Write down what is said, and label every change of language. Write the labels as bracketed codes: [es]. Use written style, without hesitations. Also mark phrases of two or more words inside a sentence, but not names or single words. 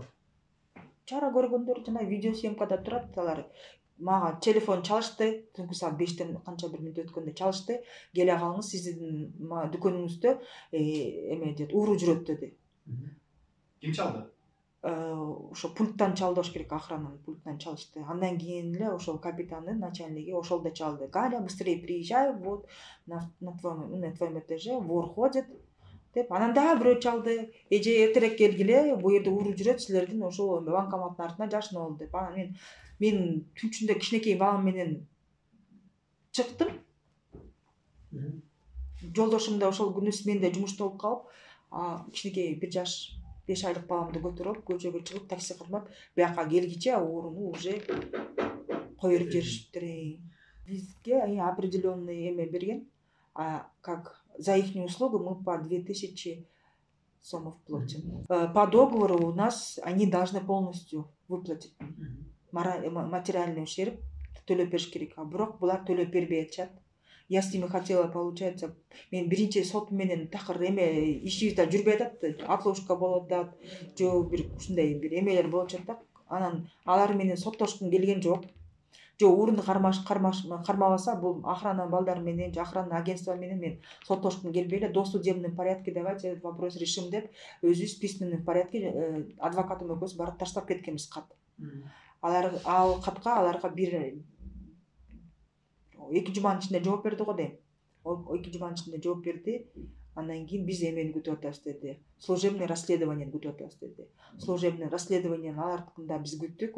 [ky] Чара көргөндөр жана видеосъемкада турат, алар мага телефон чалышты, түнкү саат 5-тен канча бир мүнөт өткөндө чалышты. Келе калыңыз, сиздин дүкөнүңүздө дейт, ууру жүрөт деди. Ким чалды? Ошо пульттан чалдыш керек, охрананын пульттан чалышты. Андан кийин эле ошол капитандын начальниги ошолдо чалды. [ru] Галя, быстрее приезжай, вот на твоем этаже вор ходит деп. [ky] Анан дагы бирөө чалды. Эже эртерээк келгиле, бу жерде ууру жүрөт, силердин ошол банкоматтын артына жашынып ал деп. Анан мен түнчүндө кичинекей балам менен чыктым. Жолдошум да ошол күнү сменде жумушта болуп калып, кичинекей 1 жаш 5 айлык баламды көтөрүп көчөгө чыгып такси кырмап бияка келгиче ууруну уже коюп жиберишиптир. Бизге определенный эме берген, [ru] как за ихнюю услугу мы по 2000 сомов платим. По договору у нас они должны полностью выплатить материальный ущерб, [ky] төлөп бериш керек. Бирок булар төлөп бербей атышат. [ru] Я с ними хотела, получается, [ky] мен биринчи сот менен такыр эме ишибиз да жүрбөй атат, отлучка болот да, жо бир ушундай бир эмелер болуп жатат. Анан алар менен соттошкум келген жок. Жо уурунду кармабаса, бул охрана балдар менен, охрана агентство менен мен соттошкум келбей эле, [ru] досудебный порядке давайте этот вопрос решим [ky] деп, өзүбүз [ru] письменный порядке [ky] адвокатым экөөбүз барып таштап кеткенбиз кат. Ал катка аларга бир 2 жуманын ичинде жооп берди го дейм. 2 жуманын ичинде жооп берди. Андан кийин биз эмени күтүп атабыз деди. [ru] Служебный расследование [ky] күтүп атабыз деди. [ru] Служебный расследование [ky] алардыкында биз күттүк.